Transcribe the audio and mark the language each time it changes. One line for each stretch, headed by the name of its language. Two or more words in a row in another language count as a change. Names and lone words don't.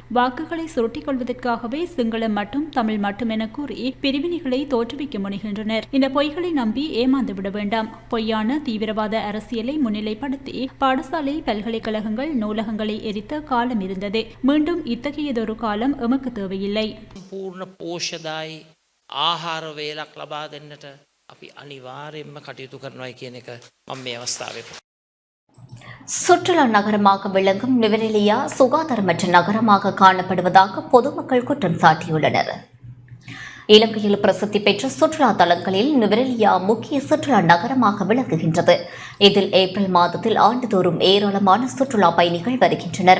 Tamil: வாக்குகளை சுருட்டிக் கொள்வதற்காகவே சிங்களம் மட்டும், தமிழ் மட்டும் என கூறி பிரிவினைகளை தோற்றுவிக்க முனைகின்றனர். இந்த பொய்களை நம்பி ஏமாந்து விட வேண்டாம். பொய்யான தீவிரவாத அரசியலை முன்னிலைப்படுத்தி பாடசாலை, பல்கலைக்கழகங்கள், நூலகங்களை எரித்த காலம் இருந்தது. மீண்டும் இத்தகையதொரு காலம் எமக்கு தேவையில்லை.
Sinhala: පූර්ණ පෝෂදායි ආහාර වේලක් ලබා දෙන්නට අපි අනිවාර්යයෙන්ම කටයුතු කරනවා කියන එක මම මේ අවස්ථාවේ
Tamil: சுற்றுலா நகரமாக விளங்கும் நுவரெலியா சுகாதாரமற்ற நகரமாக காணப்படுவதாக பொதுமக்கள் குற்றம் சாட்டியுள்ளனர். இலங்கையில் பிரசித்தி பெற்ற சுற்றுலா தலங்களில் நுவரெலியா முக்கிய சுற்றுலா நகரமாக விளங்குகின்றது. இதில் ஏப்ரல் மாதத்தில் ஆண்டுதோறும் ஏராளமான சுற்றுலா பயணிகள் வருகின்றனர்.